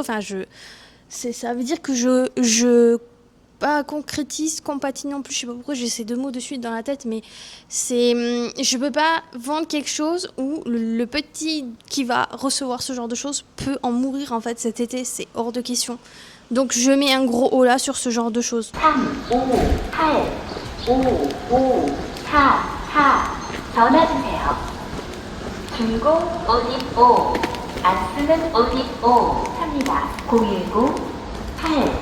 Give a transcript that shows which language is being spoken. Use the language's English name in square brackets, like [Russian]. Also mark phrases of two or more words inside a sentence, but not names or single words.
[French] Enfin ça veut dire que je pas concrétise, compatie non plus, je sais pas pourquoi j'ai ces 2 mots de suite dans la tête, mais je peux pas vendre quelque chose où le petit qui va recevoir ce genre de choses peut en mourir en fait cet été, c'est hors de question. Donc je mets un gros holà sur ce genre de choses. [Korean] 3, 5, 8, 5, 5, 4, 4 전화주세요. 중고 옷 입고 안 쓰는 옷 입고 삽니다. 010 8